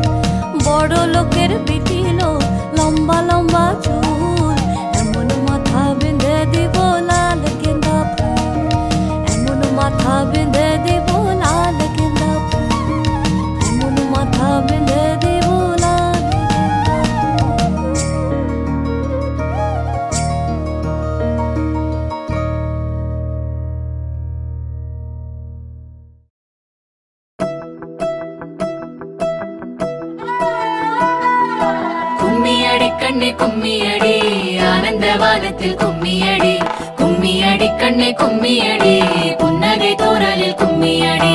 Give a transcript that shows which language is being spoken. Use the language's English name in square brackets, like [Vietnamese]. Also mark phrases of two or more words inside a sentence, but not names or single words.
[Bangla] বড় লোকের বিটিল লম্বা লম্বা চুল, এমন মাথা বেঁধে দিব লাল গেন্দা ফুল। এমন মাথা বেঁধে দিব লাল গেন্দা ফুল, এমন মাথা বেঁধে দিব লাল গেন্দা ফুল। [Tamil] கும்மியடி கண்ணே கும்மியடி ஆனந்தவானத்தில் கும்மியடி, கும்மியடி கண்ணே கும்மியடி புன்னகை தோரலில் கும்மியடி.